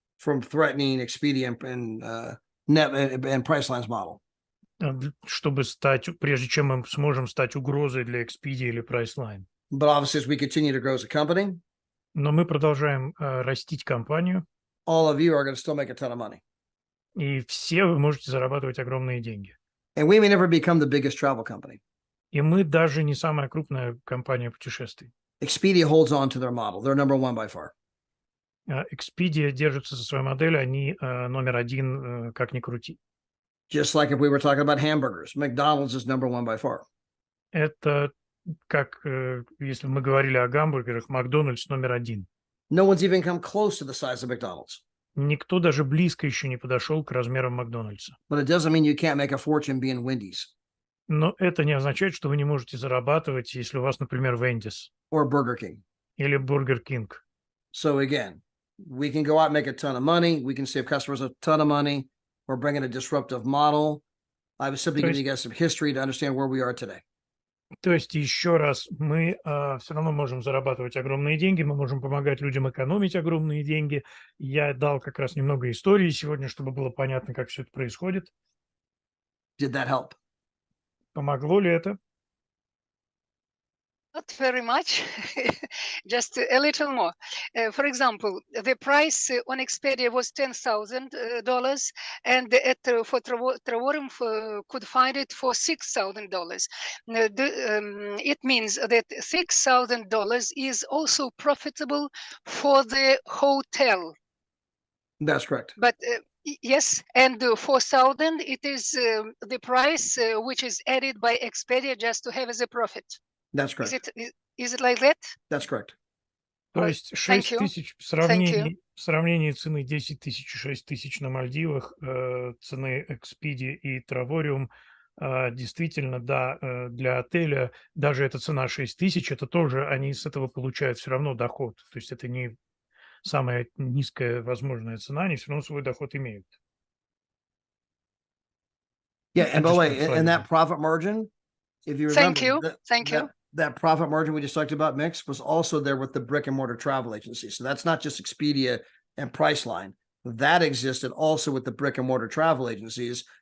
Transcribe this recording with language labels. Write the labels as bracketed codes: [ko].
[en] from threatening Expedia and Priceline's model. [ru] Чтобы стать, прежде чем мы сможем стать угрозой для Expedia или Priceline. [en] But obviously, as we continue to grow as a company, [ru] Но мы продолжаем растить компанию, [en] all of you are going to still make a ton of money. [ru] и все вы можете зарабатывать огромные деньги. [en] And we may never become the biggest travel company. [ru] И мы даже не самая крупная компания путешествий. [en] Expedia holds on to their model. They're number one by far. [ru] Expedia держится за свою модель, они номер один, как ни крути. [en] Just like if we were talking about hamburgers, McDonald's is number one by far. [ru] Это как если мы говорили о гамбургерах, Макдональдс номер один. [en] No one's even come close to the size of McDonald's. [ru] Никто даже близко еще не подошел к размерам Макдональдса. [en] But it doesn't mean you can't make a fortune being Wendy's [ru] Но это не означает, что вы не можете зарабатывать, если у вас, например, Wendy's [en] or Burger King. [ru] или Burger King. [en] So again, we can go out and make a ton of money. We can save customers a ton of money. We're bringing a disruptive model. I was simply giving you guys some history to understand where we are today. [ru] То есть, еще раз, мы все равно можем зарабатывать огромные деньги, мы можем помогать людям экономить огромные деньги. Я дал как раз немного истории сегодня, чтобы было понятно, как все это происходит. [en] Did that help? [ru] Помогло ли это? [en] Not very much, just a little more. For example, the price on Expedia was $10,000, and for Travarum could find it for $6,000. It means that $6,000 is also profitable for the hotel. That's correct. But yes, and 4,000 it is the price which is added by Expedia just to have as a profit. That's correct. Is it like that? That's correct. [ru] То есть 6 тысяч в сравнении цены 10 тысяч и 6 тысяч на Мальдивах, цены Expedia и Travarum, действительно, да, для отеля даже эта цена 6 тысяч, это тоже они с этого получают все равно доход. То есть это не самая низкая возможная цена, они все равно свой доход имеют. [en] Yeah, and by the way, in that profit margin, if you remember, Thank you. That profit margin we just talked about, Mix, was also there with the brick and mortar travel agency. So that's not just Expedia and Priceline. that existed also with the brick and mortar travel agencies.